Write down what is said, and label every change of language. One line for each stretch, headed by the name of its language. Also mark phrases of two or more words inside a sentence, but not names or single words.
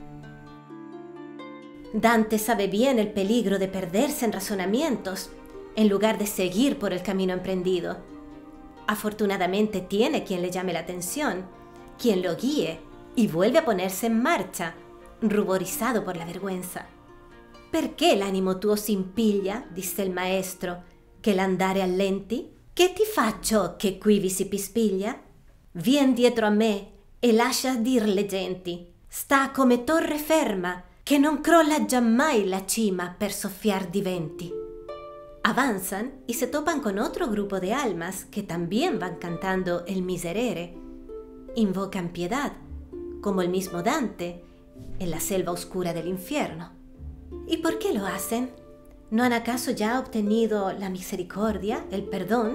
Spanish: Dante sabe bien el peligro de perderse en razonamientos, en lugar de seguir por el camino emprendido. Afortunadamente tiene quien le llame la atención, quien lo guíe, y vuelve a ponerse en marcha, ruborizado por la vergüenza.
Italian: «Perché l'animo tuo s'impiglia», disse il maestro, «che l'andare allenti? Che ti faccio che qui vi si pispiglia? Vien dietro a me e lascia dir le genti, sta come torre ferma, che non crolla giammai la cima per soffiar di venti».
Spanish: Avanzan y se topan con otro grupo de almas que también van cantando el Miserere. Invocan piedad, como el mismo Dante, en la selva oscura del infierno. ¿Y por qué lo hacen? ¿No han acaso ya obtenido la misericordia, el perdón?